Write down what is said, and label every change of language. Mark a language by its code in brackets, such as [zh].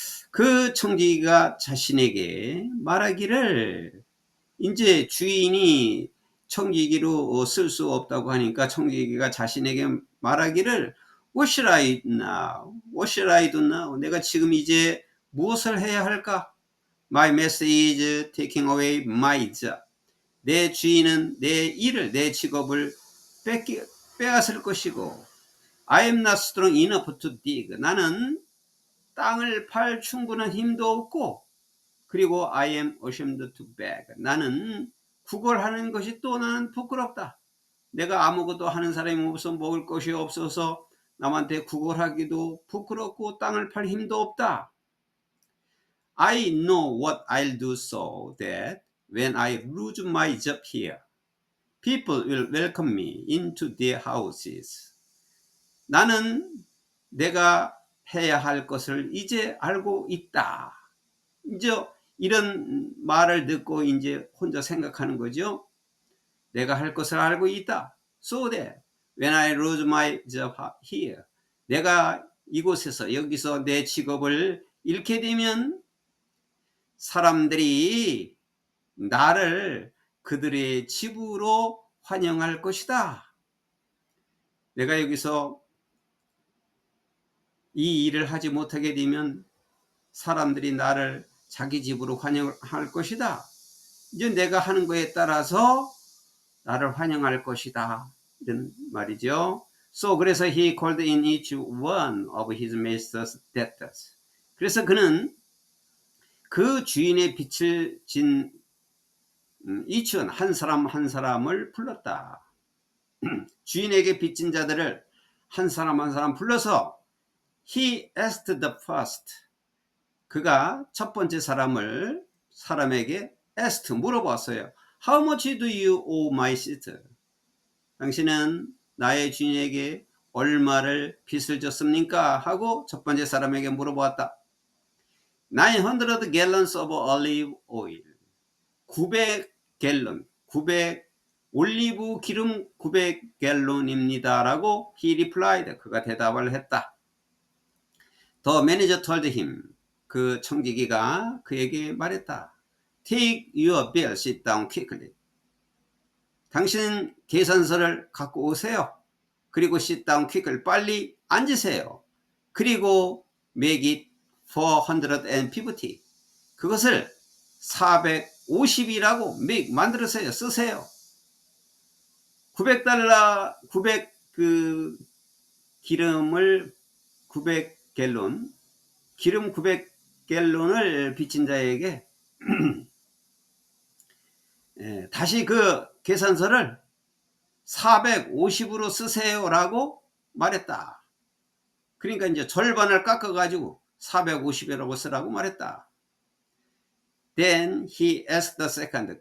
[ko] 그 청지기가 자신에게 말하기를, 이제 주인이 청지기로 쓸 수 없다고 하니까 청지기가 자신에게 말하기를 [en] What should I now? What should I do now? [ko] 내가 지금 이제 무엇을 해야 할까? [en] My master is taking away my job. [ko] 내 주인은 내 일을, 내 직업을 빼앗을 것이고 [en] I am not strong enough to dig. [ko] 나는 땅을 팔 충분한 힘도 없고, 그리고 [en] I am ashamed to beg. [ko] 나는 구걸하는 것이 또 나는 부끄럽다. 내가 아무것도 하는 사람이 없어 먹을 것이 없어서 남한테 구걸하기도 부끄럽고 땅을 팔 힘도 없다. [en] I know what I'll do so that when I lose my job here, people will welcome me into their houses. [ko] 나는 내가 해야 할 것을 이제 알고 있다. 이제 이런 말을 듣고 이제 혼자 생각하는 거죠. 내가 할 것을 알고 있다. [en] So that when I lose my job here, [ko] 내가 이곳에서, 여기서 내 직업을 잃게 되면 사람들이 나를 그들의 집으로 환영할 것이다. 내가 여기서 이 일을 하지 못하게 되면 사람들이 나를 자기 집으로 환영할 것이다. 이제 내가 하는 거에 따라서 나를 환영할 것이다. 이런 말이죠. [en] So [ko] 그래서 [en] he called in each one of his master's debtors. [ko] 그래서 그는 그 주인의 빚을 진 [en] each one, [ko] 한 사람 한 사람을 불렀다. 주인에게 빚진 자들을 한 사람 한 사람 불러서 [en] he asked the first. [ko] 그가 첫 번째 사람에게 [en] asked, [ko] 물어봤어요. [en] How much do you owe my sister? [ko] 당신은 나의 주인에게 얼마를 빚을 졌습니까? 하고 첫 번째 사람에게 물어보았다. [en] 900 gallons of olive oil. [ko] 900갤런, 올리브 기름 900갤론입니다. 라고 [en] he replied. [ko] 그가 대답을 했다. [en] The manager told him. [ko] 그 청지기가 그에게 말했다. [en] Take your bill, sit down quickly. [ko] 당신 계산서를 갖고 오세요. 그리고 [en] sit down quickly. [ko] 빨리 앉으세요. 그리고 [en] make it 450. [ko] 그것을 450이라고 만들으세요. 쓰세요. 900달러, 900 기름을 900갤론, 기름 900갤론을 빚진 자에게 다시 그 계산서를 450으로 쓰세요라고 말했다. 그러니까 이제 절반을 깎아가지고 450이라고 쓰라고 말했다. [en] Then he asked the second.